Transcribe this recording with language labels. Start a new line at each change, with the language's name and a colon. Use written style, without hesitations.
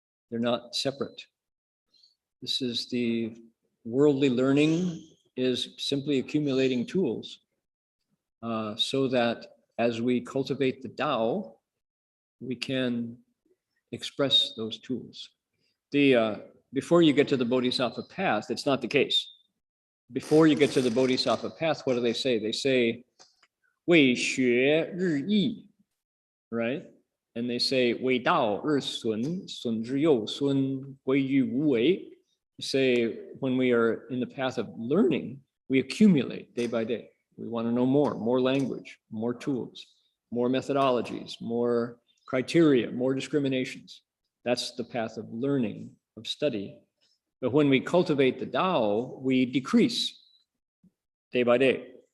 English: They're not separate. This is the worldly learning is simply accumulating tools so that as we cultivate the Tao, we can express those tools. Before you get to the Bodhisattva path, it's not the case. Before you get to the Bodhisattva path, what do they say? They say,
Chinese: 为学日益,
English: right? And they say,
Chinese: 为道日损，损之又损，归于无为.
English: You say, when we are in the path of learning, we accumulate day by day. We want to know more language, more tools, more methodologies, more criteria, more discriminations. That's the path of learning, of study. But when we cultivate the Tao, we decrease day by day.